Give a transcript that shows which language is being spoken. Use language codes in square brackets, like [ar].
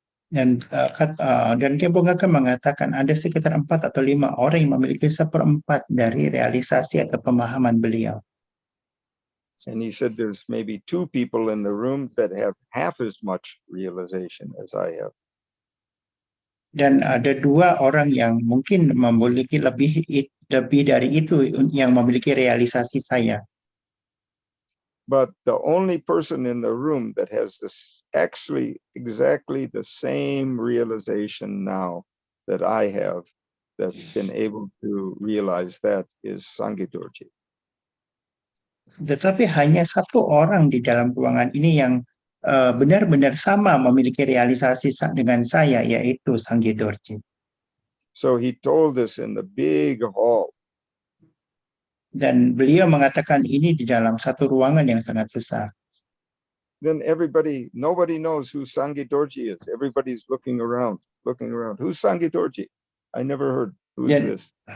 [id] Dan Kempo Naga mengatakan ada sekitar 4 atau 5 orang yang memiliki 1/4 dari realisasi atau pemahaman beliau. [en] And he said there's maybe 2 people in the room that have half as much realization as I have. [id] Dan ada 2 orang yang mungkin memiliki lebih dari itu yang memiliki realisasi saya. [en] But the only person in the room that has this actually exactly the same realization now that I have, that's been able to realize that, is Sangye Dorje. [id] Tetapi hanya 1 orang di dalam ruangan ini yang benar-benar sama memiliki realisasi dengan saya, yaitu Sangye Dorje. [en] So he told us in the big hall. [id] Dan beliau mengatakan ini di dalam satu ruangan yang sangat besar. [en] Then nobody knows who Sangye Dorje is. Everybody's looking around. Who's Sangye Dorje? I never heard. Who's this?